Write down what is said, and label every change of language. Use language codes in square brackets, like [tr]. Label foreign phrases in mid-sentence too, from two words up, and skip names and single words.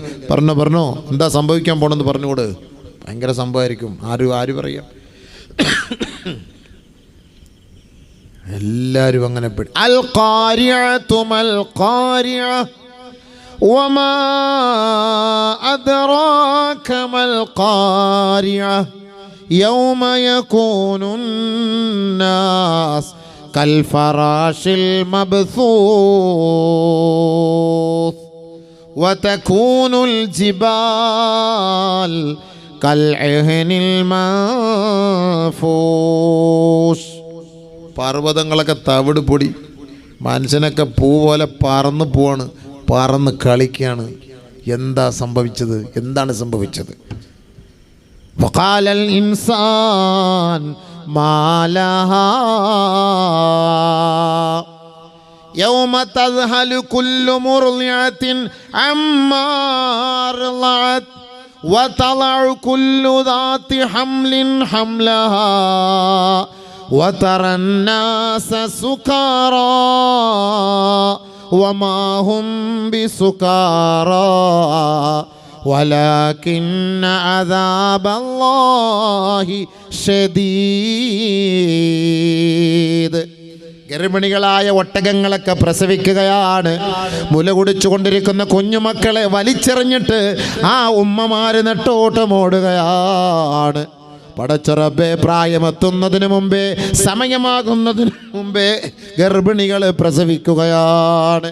[ml] പറഞ്ഞോ എന്താ സംഭവിക്കാൻ പോണെന്ന് പറഞ്ഞുകൂട്. ഭയങ്കര സംഭവമായിരിക്കും. ആര് പറയാം, എല്ലാവരും അങ്ങനെ പെടും. [ar] القارعة ما القارعة وما أدراك أدراك ما القارعة يوم يكون الناس كالفراش المبثوث وتكون الجبال كالعهن المنفوش. [ml] പർവ്വതങ്ങളൊക്കെ തവിട് പൊടി, മനുഷ്യനൊക്കെ പൂ പോലെ പറന്ന് പോവാണ്, പറന്ന് കളിക്കുകയാണ്. എന്താ സംഭവിച്ചത്? എന്താണ് സംഭവിച്ചത്? [ar] وقال الإنسان ما لها يوم تذهل كل مرضعة عما أرضعت وتضع كل ذات حمل حملها وترى الناس سكارى وما هم بسكارى ولكن عذاب الله شديد. [ml] ഗർഭിണികളായ ഒട്ടകങ്ങളൊക്കെ പ്രസവിക്കുകയാണ്. മുല കുടിച്ചുകൊണ്ടിരിക്കുന്ന കുഞ്ഞുമക്കളെ വലിച്ചെറിഞ്ഞിട്ട് ആ ഉമ്മമാര് നെട്ടോട്ടമോടുകയാണ്. പടച്ച റബ്ബേ, പ്രായമെത്തുന്നതിന് മുമ്പേ, സമയമാകുന്നതിന് മുമ്പേ ഗർഭിണികൾ പ്രസവിക്കുകയാണ്.